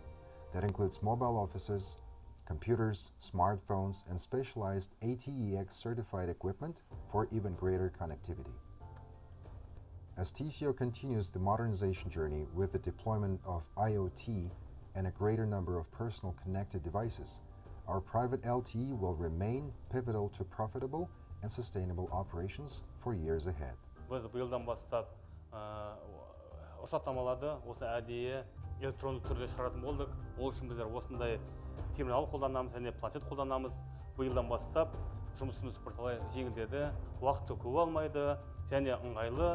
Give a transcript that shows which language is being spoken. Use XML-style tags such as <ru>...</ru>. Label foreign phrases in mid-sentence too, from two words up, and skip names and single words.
<en>That includes mobile offices, computers, smartphones, and specialized ATEX certified equipment for even greater connectivity. As TCO continues the modernization journey with the deployment of IoT and a greater number of personal connected devices, our private LTE will remain pivotal to profitable and sustainable operations for years ahead.</en> <kk>Biz быйылдан бастап рұқсаттамаларды осы әдейі электронды түрде шығаратын болдық. Ол үшін біздер осындай терминал қолданамыз және планшет қолданамыз. Быйылдан бастап жұмысымыз бірталай жеңілдеді, уақытты көп алмайды және ыңғайлы.</kk>